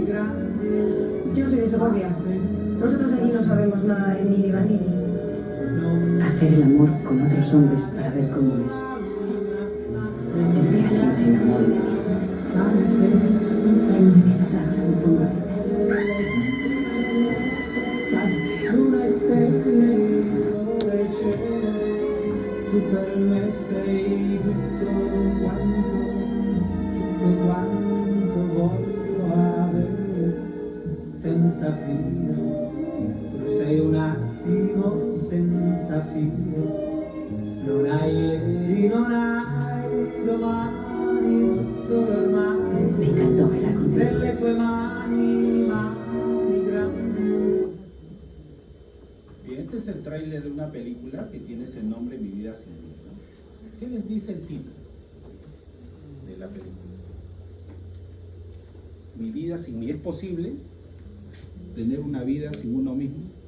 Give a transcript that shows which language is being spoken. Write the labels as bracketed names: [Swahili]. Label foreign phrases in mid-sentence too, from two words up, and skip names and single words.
[Spanish] Yo soy de Segovia. Nosotros aquí no sabemos nada de Milli Vanilli. Hacer el amor con otros hombres para ver cómo es. Hacer que alguien se enamore de mí. Si no me besas ahora, me pongo a ver. [Italian] Una stella del cielo, tu per me sei tutto quanto voglio avere, senza filo, tu sei un attimo senza filo, non hai ieri, non hai domani, tutto ormai, [Spanish] Me encantó bailar contigo. [Italian] nelle tue mani, mani grandi. [Spanish] Bien, este es el tráiler de una película que tiene ese nombre, Mi vida sin mí, ¿no? ¿Qué les dice el título de la película? Mi vida sin mí. ¿Es posible tener una vida sin uno mismo?